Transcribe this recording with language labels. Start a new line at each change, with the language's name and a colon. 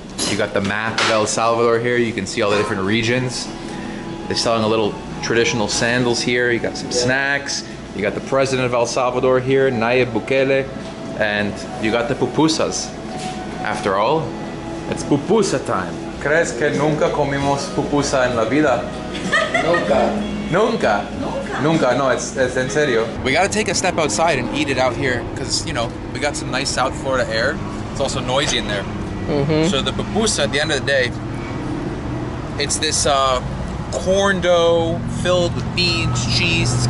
English: You got the map of El Salvador here. You can see all the different regions. They're selling a little traditional sandals here. You got some snacks. You got the president of El Salvador here, Nayib Bukele. And you got the pupusas. After all, it's pupusa time.
Spanish: ¿Crees que nunca comimos pupusa en la vida? Nunca. Nunca, no, it's en serio.
English: We gotta take a step outside and eat it out here because, you know, we got some nice South Florida air. It's also noisy in there. So the pupusa, at the end of the day, it's this corn dough filled with beans, cheese.